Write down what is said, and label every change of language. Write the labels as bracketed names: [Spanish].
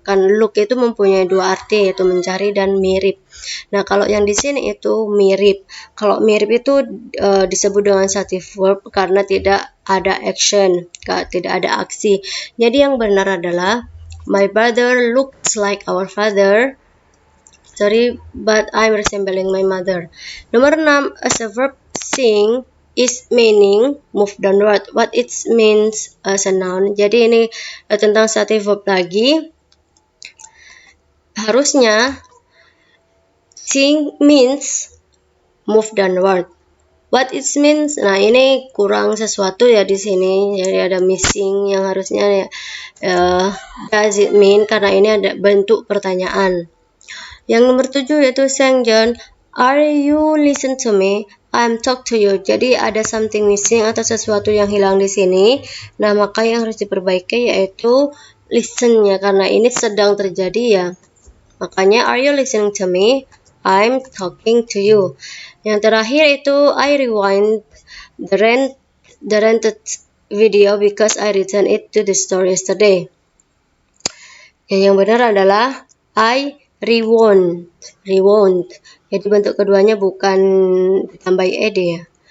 [Indonesian] Kan look itu mempunyai dua arti yaitu mencari dan mirip. Nah, kalau yang di sini itu mirip. Kalau mirip itu disebut dengan stative verb karena tidak ada action, tidak ada aksi. Jadi yang benar adalah [English] my brother looks like our father. Sorry, but I'm resembling my mother. [Indonesian] Nomor 6, [English] as a verb sing is meaning move downward. What it means as a noun. [Indonesian] Jadi ini tentang stative verb lagi. Harusnya [English] sing means move downward. What it means. [Indonesian] Nah, ini kurang sesuatu ya di sini. Jadi ada missing yang harusnya [English] does it mean, [Indonesian] karena ini ada bentuk pertanyaan. Yang nomor 7 yaitu [English] Sang John, are you listen to me? I'm talk to you. [Indonesian] Jadi ada [English] something missing [Indonesian] atau sesuatu yang hilang di sini. Nah, maka yang harus diperbaiki yaitu listen-nya karena ini sedang terjadi ya. Makanya [English] are you listening to me? I'm talking to you. [Indonesian] Yang terakhir itu [English] I rewind the rented video because I returned it to the store yesterday. [Indonesian] Yang benar adalah [English] I rewound. [Indonesian] Jadi bentuk keduanya bukan ditambah ed ya.